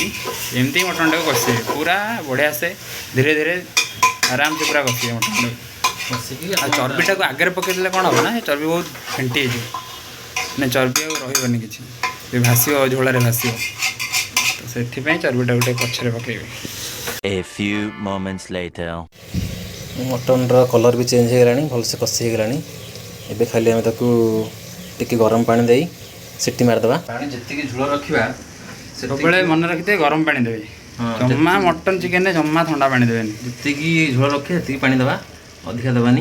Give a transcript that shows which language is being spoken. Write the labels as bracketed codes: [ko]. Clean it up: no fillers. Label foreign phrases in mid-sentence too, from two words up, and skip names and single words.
[or] ଏମିତି ମଟନ୍ଟାକୁ କଷିବେ ପୁରା ବଢ଼ିଆସେ ଧୀରେ ଧୀରେ ଆରାମସେ ପୁରା କଷିବେ ମଟନ୍ଟାକୁ। ଆଉ ଚର୍ବିଟାକୁ ଆଗରେ ପକାଇଦେଲେ କ'ଣ ହେବ ନା ସେ ଚର୍ବି ବହୁତ ଫେଣ୍ଟି ହେଇଯିବ। ମାନେ ଚର୍ବି ଆଉ ରହିବନି କିଛି, ଭାସିବ, ଝୋଳରେ ଭାସିବ। ତ ସେଥିପାଇଁ ଚର୍ବିଟାକୁ ଟିକେ ପଛରେ ପକାଇବେ। [en] A few moments later. [or] ମଟନ୍ର କଲର୍ ବି ଚେଞ୍ଜ ହେଇଗଲାଣି, ଭଲସେ କଷି ହେଇଗଲାଣି। ଏବେ ଖାଲି ଆମେ ତାକୁ ଟିକେ ଗରମ ପାଣି ଦେଇ ସିଟି ମାରିଦେବା। ପାଣି ଯେତିକି ଝୋଳ ରଖିବା ସବୁବେଳେ ମନେ ରଖିଥିବେ ଗରମ ପାଣି ଦେବେ। ଜମା ମଟନ୍ ଚିକେନରେ ଜମା ଥଣ୍ଡା ପାଣି ଦେବେନି। ଯେତିକି ଝୋଳ ରଖିବା ସେତିକି ପାଣି ଦେବା, ଅଧିକା ଦେବାନି।